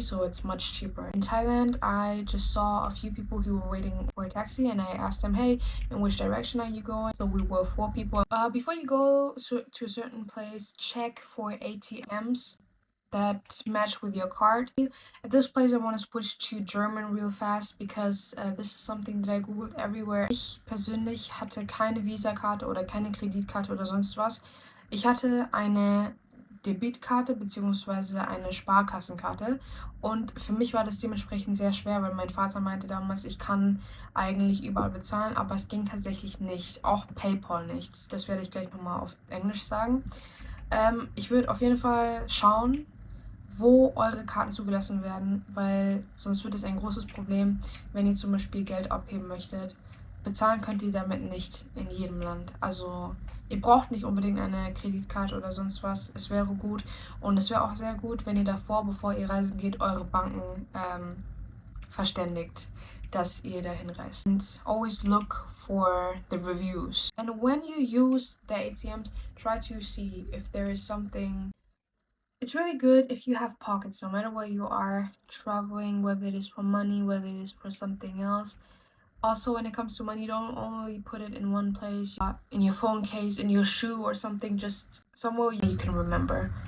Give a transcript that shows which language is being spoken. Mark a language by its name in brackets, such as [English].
[English] So it's much cheaper. In Thailand, I just saw a few people who were waiting for a taxi and I asked them, hey, in which direction are you going? So we were 4 people. Before you go to a certain place, check for ATMs that match with your card. At this place I want to switch to German real fast because this is something that I googled everywhere. [German] Ich persönlich hatte keine Visa-Karte oder keine Kreditkarte oder sonst was. Ich hatte eine Debitkarte bzw. eine Sparkassenkarte und für mich war das dementsprechend sehr schwer, weil mein Vater meinte damals, ich kann eigentlich überall bezahlen, aber es ging tatsächlich nicht, auch PayPal nicht. Das werde ich gleich nochmal auf Englisch sagen. Ich würde auf jeden Fall schauen, wo eure Karten zugelassen werden, weil sonst wird es ein großes Problem, wenn ihr zum Beispiel Geld abheben möchtet. Bezahlen könnt ihr damit nicht in jedem Land. Also ihr braucht nicht unbedingt eine Kreditkarte oder sonst was. Es wäre gut und es wäre auch sehr gut, wenn ihr davor, bevor ihr reisen geht, eure Banken verständigt, dass ihr dahin reist. [English] And always look for the reviews. And when you use the ATMs, try to see if there is something. It's really good if you have pockets, no matter where you are traveling, whether it is for money, whether it is for something else. Also, when it comes to money, don't only put it in one place, in your phone case, in your shoe or something, just somewhere you can remember.